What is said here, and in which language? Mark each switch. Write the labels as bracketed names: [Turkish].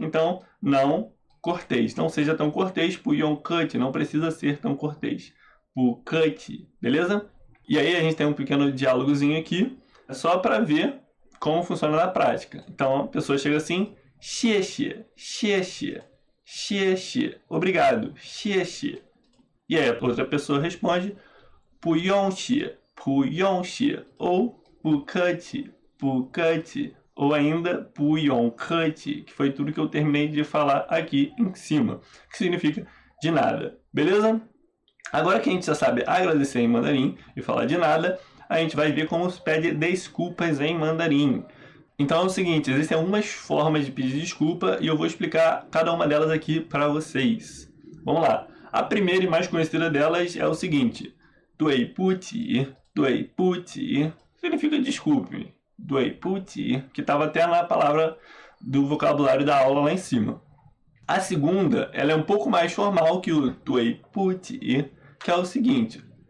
[Portuguese] Então, não cortês. Não seja tão cortês, 不用客气, não precisa ser tão cortês. 不客气, beleza? E aí a gente tem um pequeno diálogozinho aqui, só para ver como funciona na prática. Então, a pessoa chega assim, 谢谢, 谢谢. [Chinese] 谢谢, obrigado, 谢谢. [Portuguese] E aí a outra pessoa responde 不用谢, 不用谢, ou 不客气, 不客气, ou ainda 不用客气, que foi tudo que eu terminei de falar aqui em cima, que significa de nada, beleza? Agora que a gente já sabe agradecer em mandarim e falar de nada, a gente vai ver como se pede desculpas em mandarim. Então é o seguinte, existem algumas formas de pedir desculpa e eu vou explicar cada uma delas aqui para vocês. Vamos lá. A primeira e mais conhecida delas é o seguinte. 对不起, 对不起, significa desculpe. 对不起, que estava até na palavra do vocabulário da aula lá em cima. A segunda, ela é um pouco mais formal que o 对不起, que é o seguinte.